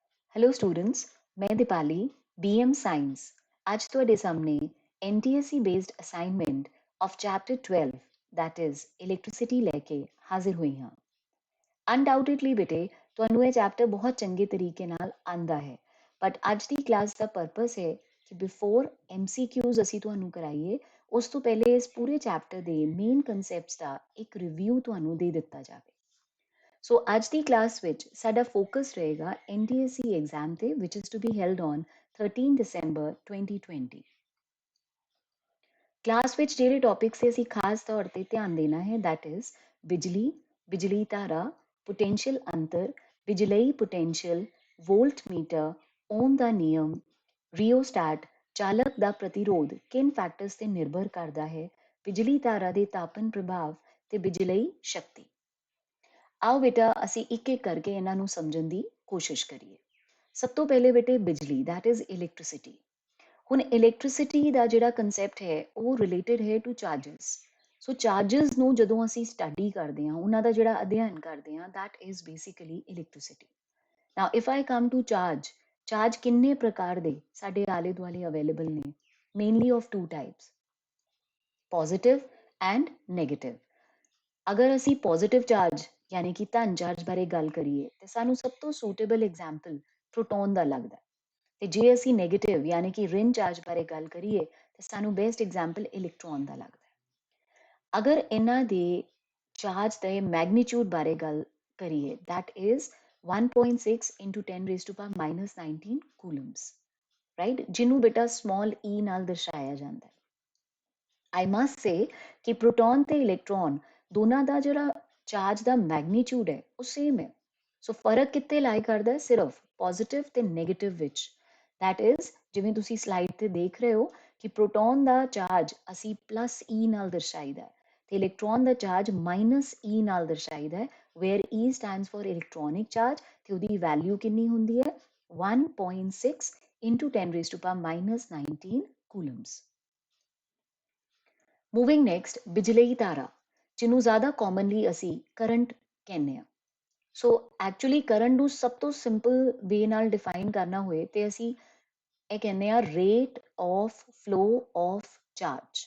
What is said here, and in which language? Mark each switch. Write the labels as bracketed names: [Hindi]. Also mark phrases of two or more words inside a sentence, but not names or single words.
[English] Hello students, [Hindi] मैं दीपाली बीएम साइंस आज [Punjabi] ਤੁਹਾਡੇ ਸਾਹਮਣੇ [English] NTSC based assignment of chapter 12 that is [Punjabi] ਇਲੈਕਟ੍ਰਿਸਿਟੀ ਲੈ ਕੇ ਹਾਜ਼ਰ ਹੋਈ ਹਾਂ। ਅਨਡਾਊਟਡਲੀ ਬੇਟੇ ਤੁਹਾਨੂੰ ਇਹ ਚੈਪਟਰ ਬਹੁਤ ਚੰਗੇ ਤਰੀਕੇ ਨਾਲ ਆਂਦਾ ਹੈ, ਬਟ ਅੱਜ ਦੀ ਕਲਾਸ ਦਾ ਪਰਪਸ ਹੈ ਕਿ [English] before MCQs [Punjabi] ਅਸੀਂ ਤੁਹਾਨੂੰ ਕਰਾਈਏ, ਉਸ ਤੋਂ ਪਹਿਲੇ ਇਸ ਪੂਰੇ ਚੈਪਟਰ ਦੇ [English] main concepts [Punjabi] ਦਾ ਇੱਕ ਰਿਵਿਊ ਤੁਹਾਨੂੰ ਦੇ ਦਿੱਤਾ ਜਾਵੇ। ਸੋ ਅੱਜ ਦੀ ਕਲਾਸ ਵਿੱਚ ਸਾਡਾ ਫੋਕਸ ਰਹੇਗਾ NTSC ਐਗਜ਼ਾਮ ਤੇ [English] which is to be held on 13 December 2020। [Punjabi] ਕਲਾਸ ਵਿੱਚ ਜਿਹੜੇ ਟੌਪਿਕਸ ਤੇ ਅਸੀਂ ਖਾਸ ਤੌਰ ਤੇ ਧਿਆਨ ਦੇਣਾ ਹੈ [English] that is [Punjabi] ਬਿਜਲੀ, ਬਿਜਲੀ ਧਾਰਾ, ਪੋਟੈਂਸ਼ੀਅਲ ਅੰਤਰ, ਬਿਜਲਈ ਪੋਟੈਂਸ਼ੀਅਲ, [English] volt meter, [Punjabi] ਓਮ ਦਾ ਨਿਯਮ, ਰਿਓਸਟੈਟ, ਚਾਲਕ ਦਾ ਪ੍ਰਤੀਰੋਧ ਕਿਨ ਫੈਕਟਰਸ ਤੇ ਨਿਰਭਰ ਕਰਦਾ ਹੈ, ਬਿਜਲੀ ਧਾਰਾ ਦੇ ਤਾਪਨ ਪ੍ਰਭਾਵ ਤੇ ਬਿਜਲਈ ਸ਼ਕਤੀ। [Hindi] आओ बेटा [Punjabi] ਅਸੀਂ ਇੱਕ ਇੱਕ ਕਰਕੇ ਇਹਨਾਂ ਨੂੰ ਸਮਝਣ ਦੀ ਕੋਸ਼ਿਸ਼ ਕਰੀਏ। ਸਭ ਤੋਂ ਪਹਿਲੇ ਬੇਟੇ ਬਿਜਲੀ [English] that is electricity। [Punjabi] ਹੁਣ ਇਲੈਕਟ੍ਰਿਸਿਟੀ ਦਾ ਜਿਹੜਾ ਕਨਸੈਪਟ ਹੈ ਉਹ ਰਿਲੇਟਡ ਹੈ [English] to charges. [Punjabi] ਸੋ ਚਾਰजेस ਨੂੰ ਜਦੋਂ ਅਸੀਂ ਸਟੱਡੀ ਕਰਦੇ ਹਾਂ, ਉਹਨਾਂ ਦਾ ਜਿਹੜਾ ਅਧਿਐਨ ਕਰਦੇ ਹਾਂ [English] that is basically electricity। now if I come to [Punjabi] ਚਾਰਜ ਕਿੰਨੇ ਪ੍ਰਕਾਰ ਦੇ ਸਾਡੇ ਆਲੇ ਦੁਆਲੇ ਅਵੇਲੇਬਲ ਨੇ, [English] mainly of two types, positive and negative. [Punjabi] ਅਗਰ ਅਸੀਂ ਪੋਜ਼ਿਟਿਵ ਚਾਰਜ ਯਾਨੀ ਕਿ ਧਨ ਚਾਰਜ ਬਾਰੇ ਗੱਲ ਕਰੀਏ ਤੇ ਸਾਨੂੰ ਸਭ ਤੋਂ [English] suitable example [Punjabi] ਪ੍ਰੋਟੋਨ ਦਾ ਲੱਗਦਾ ਹੈ, ਤੇ ਜੇ ਅਸੀਂ ਨੈਗੇਟਿਵ ਯਾਨੀ ਕਿ ਰਿਨ ਚਾਰਜ ਬਾਰੇ ਗੱਲ ਕਰੀਏ ਤੇ ਸਾਨੂੰ [English] best example [Punjabi] ਇਲੈਕਟ੍ਰੋਨ ਦਾ ਲੱਗਦਾ ਹੈ। ਅਗਰ ਇਹਨਾਂ ਦੇ ਚਾਰਜ ਦੇ ਮੈਗਨੀਟਿਊਡ ਬਾਰੇ ਗੱਲ ਕਰੀਏ [English] that is 1.6 into 10 raised to power minus 19 coulombs, [Punjabi] ਰਾਈਟ, ਜਿਹਨੂੰ ਬੇਟਾ [English] small e [Punjabi] ਨਾਲ ਦਰਸਾਇਆ ਜਾਂਦਾ ਹੈ। [English] I must say [Punjabi] ਕਿ ਪ੍ਰੋਟੋਨ ਤੇ ਇਲੈਕਟ੍ਰੋਨ ਦੋਨਾਂ ਦਾ ਜਿਹੜਾ ਚਾਰਜ ਦਾ ਮੈਗਨੀਟਿਊਡ ਹੈ ਉਹ ਸੇਮ ਹੈ। ਸੋ ਫਰਕ ਕਿੱਥੇ ਲਾਈ ਕਰਦਾ ਹੈ, ਸਿਰਫ ਪੋਜ਼ਿਟਿਵ ਤੇ ਨੈਗੇਟਿਵ ਵਿੱਚ। [English] that is [Punjabi] ਜਿਵੇਂ ਤੁਸੀਂ ਸਲਾਈਡ ਤੇ ਦੇਖ ਰਹੇ ਹੋ ਕਿ ਪ੍ਰੋਟੋਨ ਦਾ ਚਾਰਜ ਅਸੀਂ [English] plus E [Punjabi] ਨਾਲ ਦਰਸਾਈਦਾ ਹੈ ਤੇ ਇਲੈਕਟ੍ਰੋਨ ਦਾ ਚਾਰਜ [English] minus E [Punjabi] ਨਾਲ ਦਰਸਾਈਦਾ ਹੈ, [English] where E stands for electronic charge [Punjabi] ਤੇ ਉਹਦੀ ਵੈਲਿਊ ਕਿੰਨੀ ਹੁੰਦੀ ਹੈ [English] 1.6 into 10 raised to power minus 19 coulombs। moving next, [Punjabi] ਬਿਜਲਈ ਧਾਰਾ, ਜਿਹਨੂੰ ਜ਼ਿਆਦਾ ਕਾਮਨਲੀ ਅਸੀਂ ਕਰੰਟ ਕਹਿੰਦੇ ਹਾਂ। [English] so actually [Punjabi] ਕਰੰਟ ਨੂੰ ਸਭ ਤੋਂ [English] simple way [Punjabi] ਨਾਲ ਡਿਫਾਈਨ ਕਰਨਾ ਹੋਏ ਤੇ ਅਸੀਂ ਇਹ ਕਹਿੰਦੇ ਆ [English] rate of flow of charge.